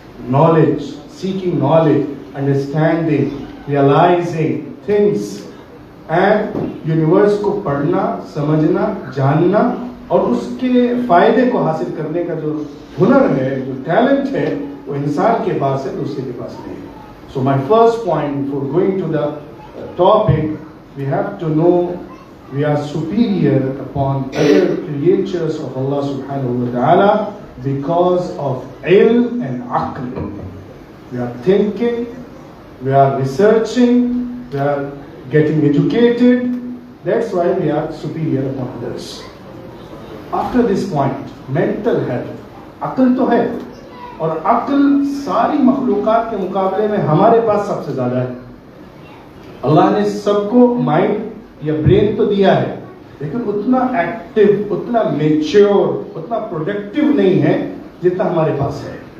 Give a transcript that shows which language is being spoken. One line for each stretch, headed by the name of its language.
English: knowledge, seeking knowledge, understanding, realising things and universe
Urdu: کو پڑھنا، سمجھنا، جاننا اور اس کے فائدے کو حاصل کرنے کا جو ہنر ہے، جو ٹیلنٹ ہے، وہ انسان کے پاس ہے، دوسرے کے پاس نہیں ہے.
English: So my first point before going to the topic, we have to know we are superior upon other creatures of Allah subhanahu wa ta'ala because of ilm and aql. We are thinking, we are researching, we are getting educated, That's why we are superior upon others. After this point, mental health.
Urdu: عقل تو ہے اور عقل ساری مخلوقات کے مقابلے میں ہمارے پاس سب سے زیادہ ہے. اللہ نے سب کو مائنڈ یا برین تو دیا ہے لیکن اتنا ایکٹیو, اتنا میچور, اتنا پروڈکٹیو نہیں ہے جتنا ہمارے پاس ہے.